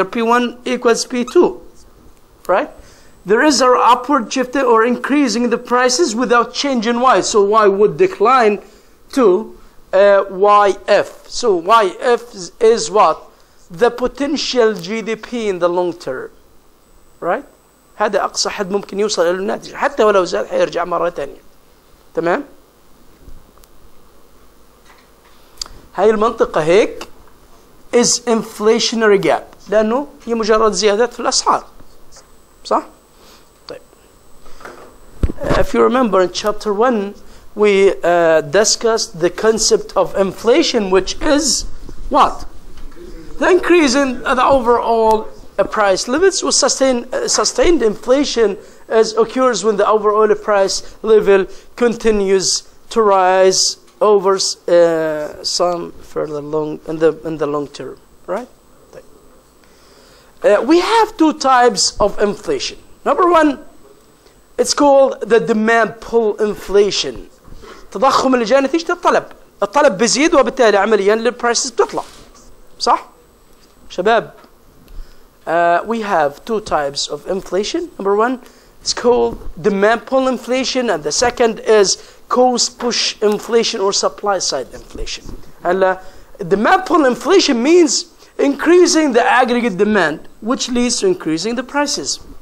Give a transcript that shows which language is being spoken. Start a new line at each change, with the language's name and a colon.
English: Here P1 equals P2, right? There is an upward shift or increasing the prices without changing Y. So Y would decline to YF. So YF is what? The potential GDP in the long term, right?
Arabic: هذا أقصى حد ممكن يوصل إلى الناتج، حتى ولو زاد حيرجع مرة ثانية. تمام؟ هاي المنطقة هيك
English: is inflationary gap
Arabic: لأنه هي مجرد زيادات في الأسعار. صح؟ طيب.
English: If you remember in chapter 1 we discussed the concept of inflation, which is what? The increase in the overall price limits with sustained inflation as occurs when the overall price level continues to rise over some further long in the long term, right? We have two types of inflation. Number one, it's called the demand pull inflation.
Arabic: تضخم اللي جاي نتيجة الطلب بيزيد وبالتالي عمليا البرايسز بتطلع. صح؟ شباب,
English: we have two types of inflation. Number one, it's called demand pull inflation, and the second is cost push inflation or supply side inflation. And demand pull inflation means increasing the aggregate demand, which leads to increasing the prices.